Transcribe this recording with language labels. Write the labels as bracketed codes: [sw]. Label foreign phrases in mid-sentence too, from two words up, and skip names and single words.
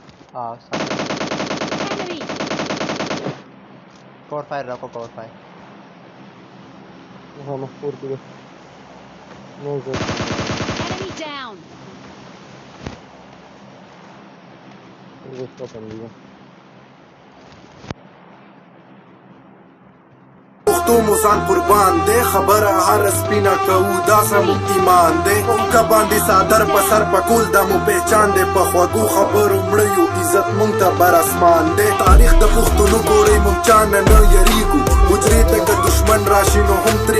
[en] Enemy! [hi] कवर फायर रखो कवर फायर हाँ मखपूर की नो जो [en] Enemy down! [hi] इसका कर लिया [ps] پښتو مو ځان قربان دی خبره هر سپینه کوو دا زموږ ایمان دی که باندې څادر په سر په کول دا مو پهچان دی په خوږو خبرو مړیو عزت مونږ ته بر اسمان دی تاریخ د پښتنو ګورئ مونږ چا نه نه یریږو حجرې ته که دشمن راشي نو هم ترې